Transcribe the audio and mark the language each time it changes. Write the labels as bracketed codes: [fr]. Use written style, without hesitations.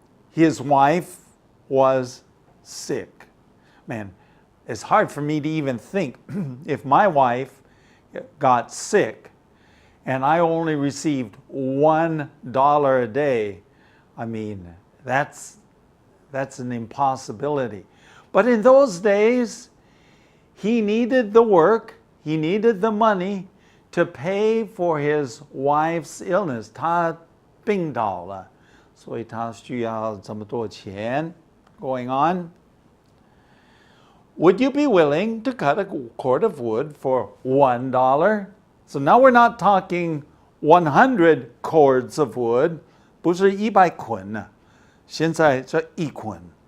[en] His wife was sick. Man, it's hard for me to even think if my wife got sick and I only received $1 a day. I mean, that's an impossibility. But in those days, he needed the work, he needed the money to pay for his wife's illness. [zh] 他病倒了，所以他需要这么多钱。 [en] Going on. Would you be willing to cut a cord of wood for $1? So now we're not talking 100 cords of wood, [zh] 不是100捆啊，现在是一捆。